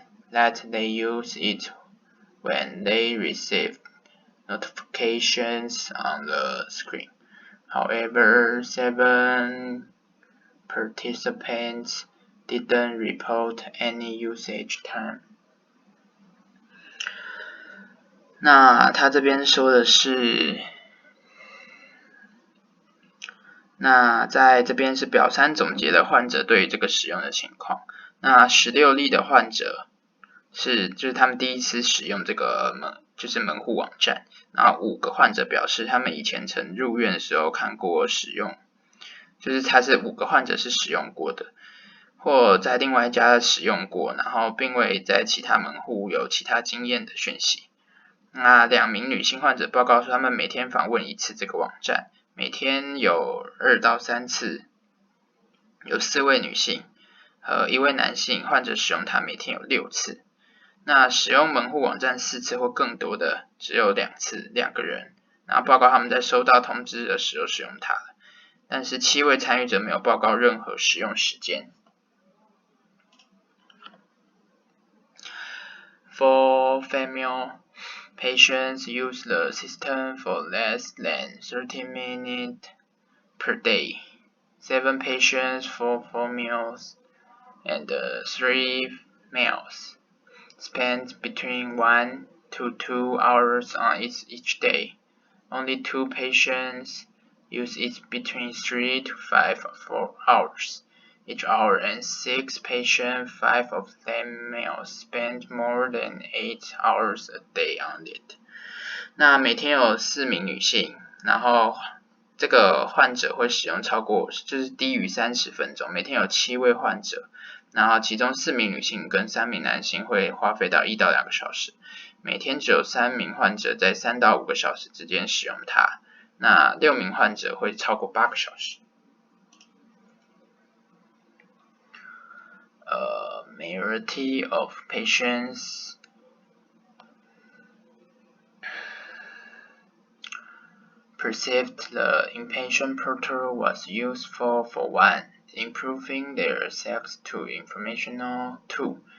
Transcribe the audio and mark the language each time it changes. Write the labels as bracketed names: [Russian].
[English] that they use it when they receive notifications on the screen. However, 7 participants didn't report any usage time. [Chinese] 那他这边说的是，那在这边是表3总结了患者对于这个使用的情况。那16例的患者就是他们第一次使用这个门户网站，然后5个患者表示他们以前曾入院的时候看过使用，就是他是5个患者是使用过的，或在另外一家使用过，然后并未在其他门户有其他经验的讯息。那2名女性患者报告说他们每天访问1次这个网站，每天有2到3次，有4位女性和1位男性患者使用它，每天有6次。那使用门户网站4次或更多的只有2次，2个人，然后报告他们在收到通知的时候使用它了，但是7位参与者没有报告任何使用时间。 [English] 4 female patients use the system for less than 30 minutes per day. 7 patients, 4 females, and 3 males spend between 1 to 2 hours on it each day. Only 2 patients use it between 3 to 5 or 4 hours each hour, and 6 patients, 5 of them males, spend more than 8 hours a day on it. [Chinese] 那每天有4名女性，然后这个患者会使用超过就是低于30分钟，每天有7位患者，然后其中4名女性跟3名男性会花费到1到2个小时，每天只有3名患者在3到5个小时之间使用它，那6名患者会超过8个小时。 [English] Majority of patients perceived the inpatient portal was useful for 1, improving their access to informational, 2,